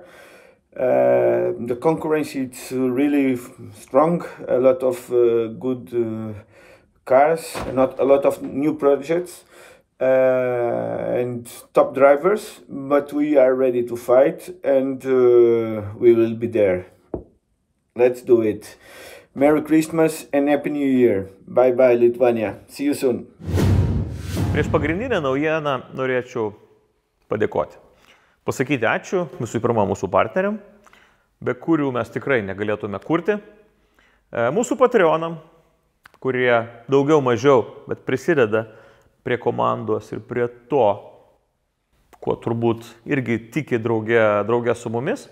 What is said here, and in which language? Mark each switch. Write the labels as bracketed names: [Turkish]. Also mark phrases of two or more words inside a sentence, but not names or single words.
[English] The concurrence is really strong, a lot of good cars, not a lot of new projects and top drivers, but we are ready to fight and we will be there. Let's do it. Merry Christmas and Happy New Year. Bye bye Lithuania. See you soon. [Lithuanian] Prieš pagrindinę naujieną norėčiau padėkoti. Pasakyti ačiū visų pirma mūsų partneriam, be kurių mes tikrai negalėtume kurti. Mūsų Patreonam, kurie daugiau mažiau, bet prisideda prie komandos ir prie to, kuo turbūt irgi tiki drauge su mumis.